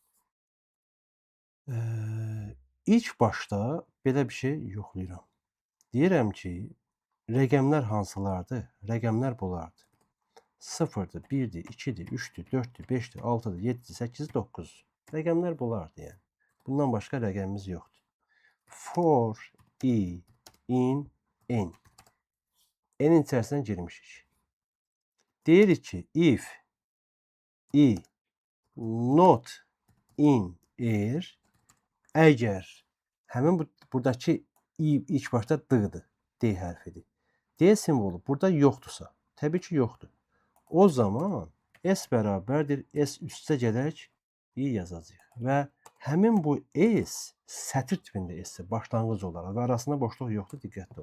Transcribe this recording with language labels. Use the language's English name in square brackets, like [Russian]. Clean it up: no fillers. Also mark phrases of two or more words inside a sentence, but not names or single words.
[Azerbaijani] İlk başda belə bir şey yoxlayıram. Deyirəm ki, rəqəmlər hansılardır? Rəqəmlər bunlardır. 0-dır, 1-dir, 2-dir, 3-dür, 4-dür, 5-dir, 6-dır, 7-dir, 8-dir, 9-dur. Rəqəmlər bunlardır yəni. Bundan başqa rəqəmimiz yoxdur. [English] For i in n. [Azerbaijani] N-in içərisinə girmişik. Deyirik ki, [English] if i not in er, [Azerbaijani] əgər həmin buradakı i ilk başda d-dır, d hərfidir. D simvolu burada yoxdursa, təbii ki, yoxdur. O zaman s bərabərdir, s üstə gələk i yazacağıq və həmin bu s sətir tipində s-dir, başlanğıc olaraq və arasında boşluq yoxdur, diqqətli olun.